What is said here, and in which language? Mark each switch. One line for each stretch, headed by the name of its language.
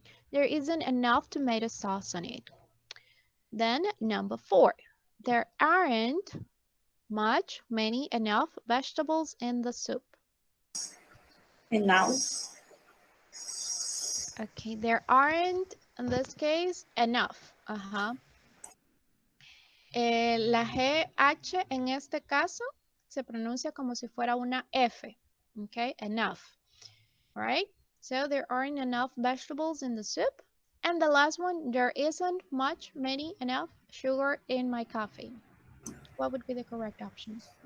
English: There isn't enough tomato sauce on it. Then number 4. There aren't much, many, enough vegetables in the soup. And now? Okay, there aren't, in this case, enough.
Spanish: La GH en este caso se pronuncia como si fuera una F.
English: Okay, enough. All right, so there aren't enough vegetables in the soup. And the last one, there isn't much, many, enough sugar in my coffee. What would be the correct option?